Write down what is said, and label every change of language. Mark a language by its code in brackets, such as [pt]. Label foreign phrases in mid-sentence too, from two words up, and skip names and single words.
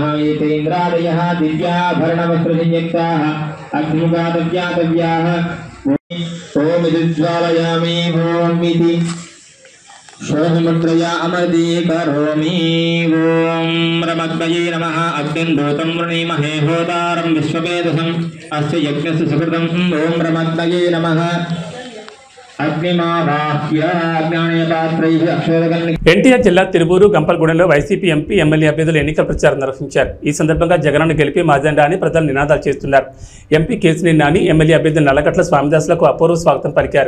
[sa] एतेन्द्रादयः दिव्याभरणवस्त्रसंयुक्ताः अग्निमुखादव्यातव्याः ओं विद्ज्वालयामि ओं इति शोभमुद्रया अमृते करोमि। ओं रमग्नये नमः। अग्निं दूतं वृणीमहे होतारं विश्ववेदसम् अस्य यज्ञस्य सुकृतं। ओं रमग्नये नमः। [te] ఎన్టీఆర్ జిల్లా తిరువూరు గంపలగూడెంలో వైసీపీ ఎంపీ, ఎమ్మెల్యే అభ్యర్థులు ఎన్నికల ప్రచారం నిర్వహించారు. ఈ సందర్భంగా జగనన్న గెలిపి మాజెండా అని ప్రజలు నినాదాలు చేస్తున్నారు. ఎంపీ కేసినేని నాని, ఎమ్మెల్యే అభ్యర్థులు నల్లగట్ల స్వామిదాసులకు అపూర్వ స్వాగతం పలికారు.